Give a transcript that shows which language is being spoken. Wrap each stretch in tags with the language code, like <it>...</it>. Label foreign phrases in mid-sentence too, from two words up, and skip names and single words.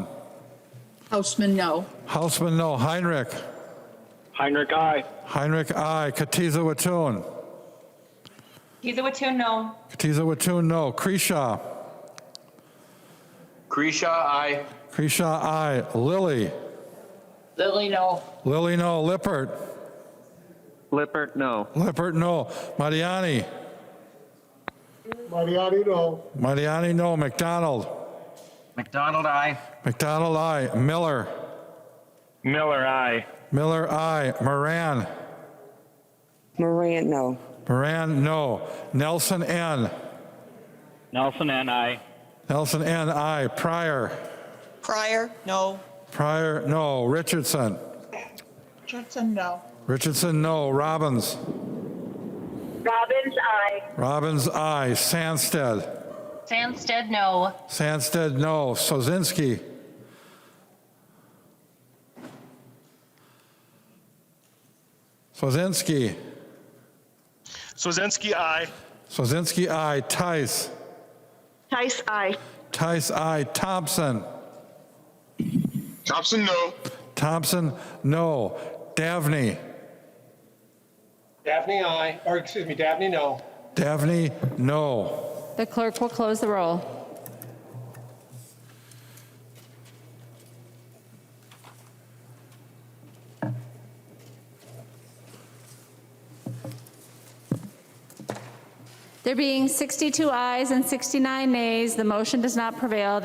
<en>Houseman, no. Hausman, no. Heinrich. Heinrich, aye. Heinrich, aye. Katiza Watun. Kiza Watun, no. Katiza Watun, no. Kreshaw. Kreshaw, aye. Kreshaw, aye. Lilly. Lily, no. Lilly, no. Lippert. Lippert, no. Lippert, no. Mariani. Mariani, no. Mariani, no. McDonald. McDonald, aye. McDonald, aye. Miller. Miller, aye. Miller, aye. Moran. Moran, no. Moran, no. Nelson, N. Nelson, N, aye. Nelson, N, aye. Pryor. Pryor, no. Pryor, no. Richardson. Richardson, no. Richardson, no. Robbins. Robbins, aye. Robbins, aye. Sandsted. Sandsted, no. Sandsted, no. Sozinski. Sozinski. Swazinski, aye. Sozinski, aye. Tice. Tice, aye. Tice, aye. Thompson. Thompson, no. Thompson, no. Davney. Daphne, aye. Or excuse me, Daphne, no. Davney, no. The clerk will close the roll. There being 62 ayes and 69 nays, the motion does not prevail.</en>